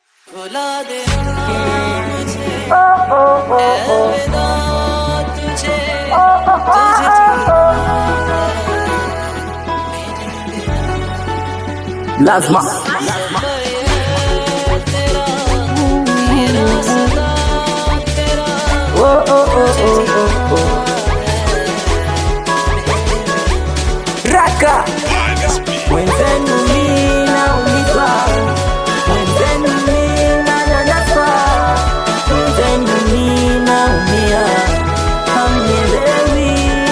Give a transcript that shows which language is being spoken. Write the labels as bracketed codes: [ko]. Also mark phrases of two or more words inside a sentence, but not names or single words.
[hi] बुला दे मुझे अलविदा तुझे तुझे [sw] lazima [hi] तेरा ये रास्ता तेरा [sw] raka wenzenu mimi nauliza, wenzenu mimi nanyanyaswa, wenzenu mimi naumia, hamnielewi.